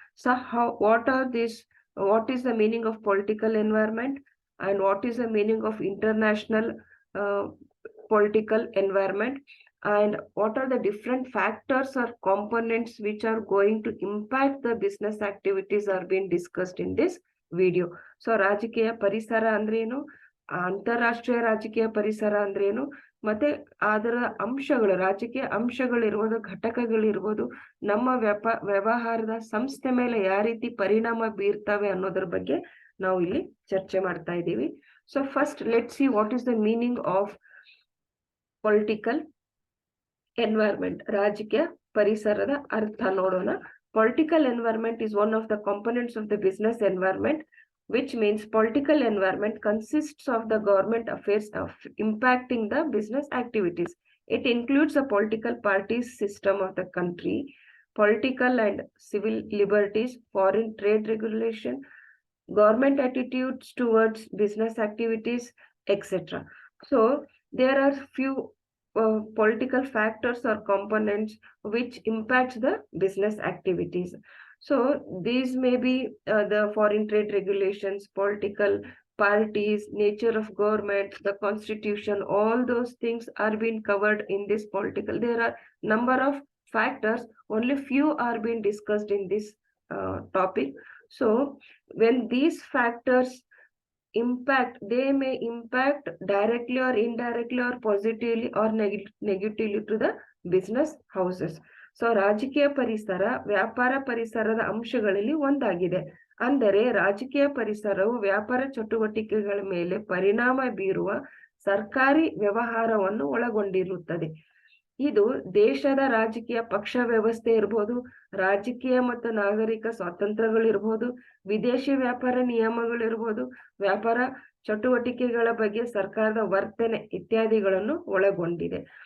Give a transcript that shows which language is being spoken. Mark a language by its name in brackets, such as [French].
[English] So what is the meaning of political environment and what is the meaning of international uh, political environment, and what are the different factors or components which are going to impact the business activities are being discussed in this video. [Kannada] So ರಾಜಕೀಯ ಪರಿಸರ ಅಂದ್ರೆ ಏನು, ಅಂತಾರಾಷ್ಟ್ರೀಯ ರಾಜಕೀಯ ಪರಿಸರ ಅಂದ್ರೆ ಏನು, ಮತ್ತೆ ಅದರ ಅಂಶಗಳು, ರಾಜಕೀಯ ಅಂಶಗಳಿರ್ಬೋದು, ಘಟಕಗಳಿರ್ಬೋದು, ನಮ್ಮ ವ್ಯವಹಾರದ ಸಂಸ್ಥೆ ಮೇಲೆ ಯಾವ ರೀತಿ ಪರಿಣಾಮ ಬೀರ್ತವೆ ಅನ್ನೋದ್ರ ಬಗ್ಗೆ ನಾವು ಇಲ್ಲಿ ಚರ್ಚೆ ಮಾಡ್ತಾ ಇದ್ದೀವಿ. [English] So first let see what is the meaning of political environment. [Kannada] ರಾಜಕೀಯ ಪರಿಸರದ ಅರ್ಥ ನೋಡೋಣ. [English] Political environment is one of the components of the business environment, which means political environment consists of the government affairs of impacting the business activities. It includes the political parties system of the country, political and civil liberties, foreign trade regulation, government attitudes towards business activities, etc. So there are few political factors or components which impacts the business activities. So these may be the foreign trade regulations, political parties, nature of government, the constitution, all those things are being covered in this political. There are number of factors, only few are being discussed in this topic. So when these factors impact, they may impact directly or indirectly or positively or negatively to the business houses. [Kannada] So ರಾಜಕೀಯ ಪರಿಸರ ವ್ಯಾಪಾರ ಪರಿಸರದ ಅಂಶಗಳಲ್ಲಿ ಒಂದಾಗಿದೆ. ಅಂದರೆ ರಾಜಕೀಯ ಪರಿಸರವು ವ್ಯಾಪಾರ ಚಟುವಟಿಕೆಗಳ ಮೇಲೆ ಪರಿಣಾಮ ಬೀರುವ ಸರ್ಕಾರಿ ವ್ಯವಹಾರವನ್ನು ಒಳಗೊಂಡಿರುತ್ತದೆ. ಇದು ದೇಶದ ರಾಜಕೀಯ ಪಕ್ಷ ವ್ಯವಸ್ಥೆ ಇರ್ಬೋದು, ರಾಜಕೀಯ ಮತ್ತು ನಾಗರಿಕ ಸ್ವಾತಂತ್ರ್ಯಗಳಿರ್ಬೋದು, ವಿದೇಶಿ ವ್ಯಾಪಾರ ನಿಯಮಗಳಿರ್ಬೋದು, ವ್ಯಾಪಾರ ಚಟುವಟಿಕೆಗಳ ಬಗ್ಗೆ ಸರ್ಕಾರದ ವರ್ತನೆ ಇತ್ಯಾದಿಗಳನ್ನು ಒಳಗೊಂಡಿದೆ.